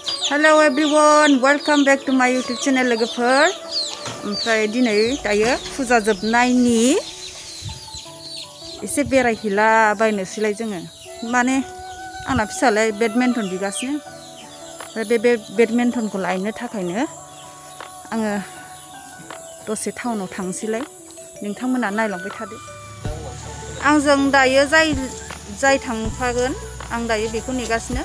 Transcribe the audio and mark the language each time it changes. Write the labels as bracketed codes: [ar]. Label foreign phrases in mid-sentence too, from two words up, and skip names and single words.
[en] Hello everyone, welcome back to my YouTube channel [brx] लोगोफोर ओमफ्राय दिनै दायो फुजा जोबनायनि एसे बेरायहैला बायनोसैलाय जोङो माने आंना फिसालाया बेडमिन्टन बिगासिनो ओमफ्राय बे बेडमिन्टनखौ लायनो थाखायनो आङो दसे टाउनाव थांसैलाय नोंथांमोना नायलांबाय थादो आंजों दायो जाय थांफागोन आं दायो बेखौ नेगासिनो